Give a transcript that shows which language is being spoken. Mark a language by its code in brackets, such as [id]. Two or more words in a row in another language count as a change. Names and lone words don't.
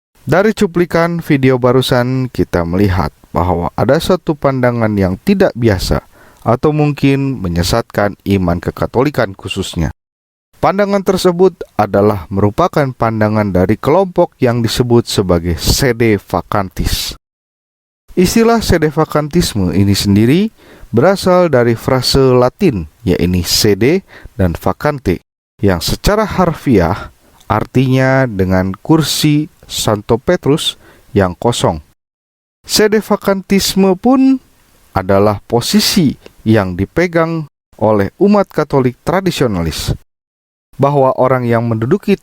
[id] Dari cuplikan video barusan, kita melihat bahwa ada satu pandangan yang tidak biasa atau mungkin menyesatkan iman kekatolikan khususnya. Pandangan tersebut adalah merupakan pandangan dari kelompok yang disebut sebagai [la] sede vacantis. [id] Istilah sede vacantisme ini sendiri berasal dari frase Latin, yaitu sede dan vacante, yang secara harfiah artinya dengan kursi Santo Petrus yang kosong. Sede vacantisme pun adalah posisi yang dipegang oleh umat Katolik tradisionalis, bahwa orang yang menduduki